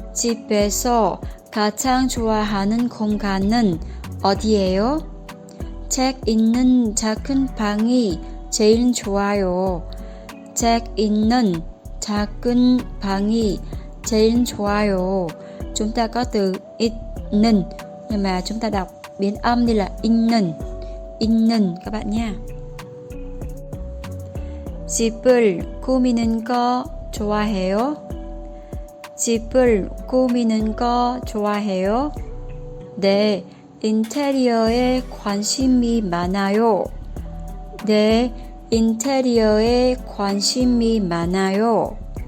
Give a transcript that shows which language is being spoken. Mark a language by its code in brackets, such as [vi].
[ko] 집에서 가장 좋아하는 공간은 어디예요? 책 있는 작은 방이 제일 좋아요. 책 있는 작은 방이 제일 좋아요. [vi] Chúng ta có từ 있는 nhưng mà chúng ta đọc biến âm đi là 있는 các bạn nha. [ko] 집을 꾸미는 거 좋아해요? 집을 꾸미는 거 좋아해요? 네, 인테리어에 관심이 많아요. 네, 인테리어에 관심이 많아요.